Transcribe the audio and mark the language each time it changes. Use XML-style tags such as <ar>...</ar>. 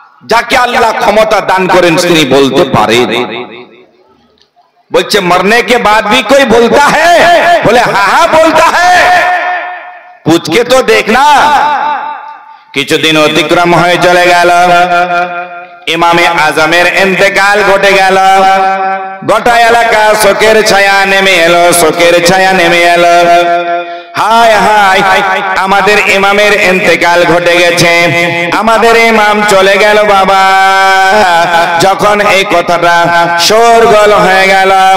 <bn>যাকে আল্লাহ ক্ষমতা দান করেন তিনি বলতে পারেন। বলছে,</bn> <hi>मरने के बाद भी कोई बोलता है? बोले, हाँ हाँ बोलता है, पूछ के तो देखना।</hi> <bn>কিছুদিন অতিক্রম হয়ে চলে গেল, ইমামে আজমের ইন্তেকাল ঘটে গেল। গোটা এলাকা শোকের ছায়া নেমে এলো, শোকের ছায়া নেমে এলো। হায় হায়, আমাদের ইমামের ইন্তেকাল ঘটে গেছে, আমাদের ইমাম চলে গেল বাবা। যখন এই কথাটা শোরগোল হয়ে গেল,</bn>